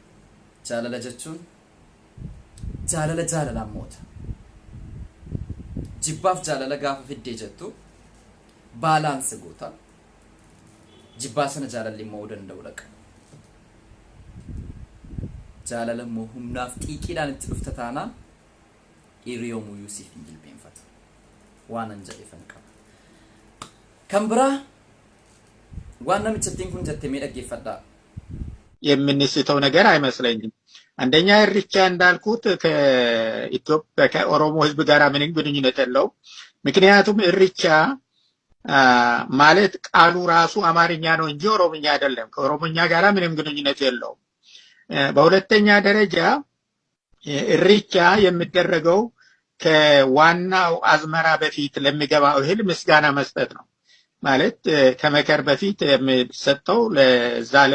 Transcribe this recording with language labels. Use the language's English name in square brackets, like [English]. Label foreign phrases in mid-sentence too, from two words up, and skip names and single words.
[Oromo] jaalala jechuun jaalala jaalalaan moota jibbaaf jaalala gaafa fiddee jettu baalaansi goota jibbaa sana jaalalli immoo danda'u dhaqa jaalala immoo humnaaf xiiqiidhaan itti dhufta taanaan hiriyoomuu Yuusuf hin jilbeenfatu waan an jedheefan qaba kan biraa waan namichattiin kun jettee mee dhaggeeffadhaa [Amharic] የምንስተው ነገር አይመስለኝም። አንደኛ እርቻ እንዳልኩት ከኢትዮጵያ ከኦሮሞ ህዝብ ጋር ምንም ግንኙነት የለውም። ምክንያቱም እርቻ ማለት ቃሉ ራሱ አማርኛ ነው እንጂ ኦሮምኛ አይደለም። ከኦሮምኛ ጋር ምንም ግንኙነት የለውም። በሁለተኛ ደረጃ እርቻ የሚደረገው ከዋናው አዝመራ በፊት ለሚገባው እህል ምስጋና መስጠት ነው። ማለት ከመከር በፊት የሚሰጠው ለዛ